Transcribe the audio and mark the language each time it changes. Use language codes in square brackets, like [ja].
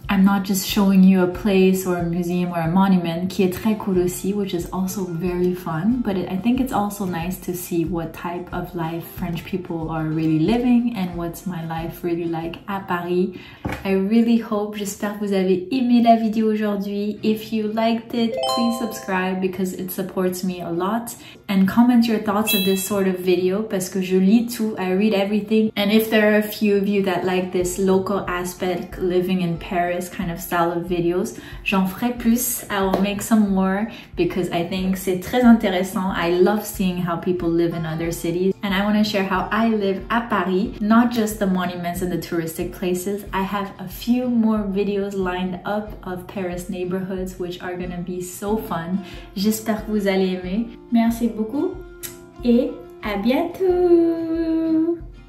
[en] I'm not just showing you a place or a museum or a monument, [fr] qui est très cool aussi, [en] which is also very fun. But I think it's also nice to see what type of life French people are really living and what's my life really like à Paris. I really hope, [fr] j'espère que vous avez aimé la vidéo aujourd'hui. [en] If you liked it, please subscribe because it supports me a lot. And comment your thoughts of this sort of video [fr] parce que je lis tout, [en] I read everything. And if there are a few of you that like this local aspect, living in Paris kind of style of videos, [fr] j'en ferai plus. [en] I will make some more because I think [fr] c'est très intéressant. [en] I love seeing how people live in other cities. And I want to share how I live at Paris, not just the monuments and the touristic places. I have a few more videos lined up of Paris neighborhoods which are gonna be so fun. [fr] J'espère que vous allez aimer. Merci beaucoup et à bientôt!